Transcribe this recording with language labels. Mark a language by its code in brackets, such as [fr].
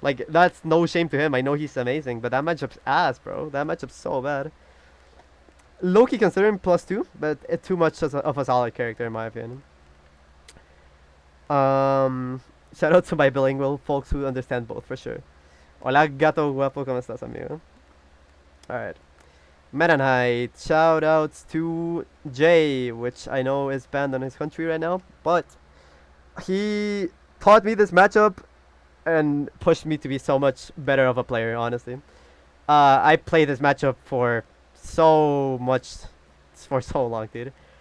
[en] Like that's no shame to him. I know he's amazing, but that matchup's ass, bro. That matchup's so bad. Loki considering +2, but it's too much of a solid character in my opinion. Shout out to my bilingual folks who understand both for sure. [es] Hola gato guapo, ¿cómo estás, amigo? [en] Alright. Meta Knight, shout outs to Jay, which I know is banned on his country right now, but he taught me this matchup and pushed me to be so much better of a player, honestly. I played this matchup for so long, dude.